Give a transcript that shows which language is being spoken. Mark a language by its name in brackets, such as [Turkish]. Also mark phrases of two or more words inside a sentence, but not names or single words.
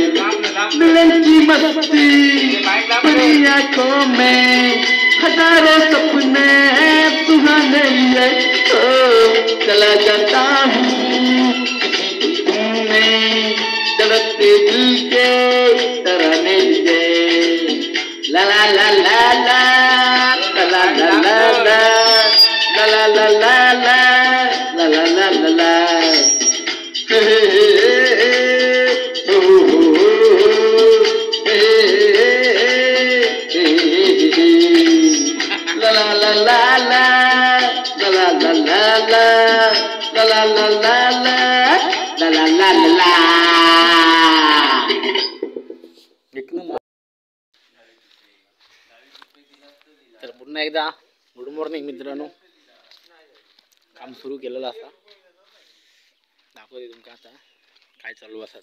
[Hindi] मिलन की मस्ती बड़ी आंखों में हजारों सपने सुहाने लिए चला जाता हूँ किसी की धुन में, धड़कते दिल के तराने लिए, ला ला ला ला ला ला ला ला ला ला ला ला ला ला ला ला ला ला, हे हे हे ओ ला ला ला ला ला ला ला ला ला ला ला ला ला ला ला ला ला. [Marathi] तर पुन्हा एकदा [English] good morning [Marathi] मित्रांनो. काम सुरू केलेलं असा दाखवते तुमका आता काय चालू असा.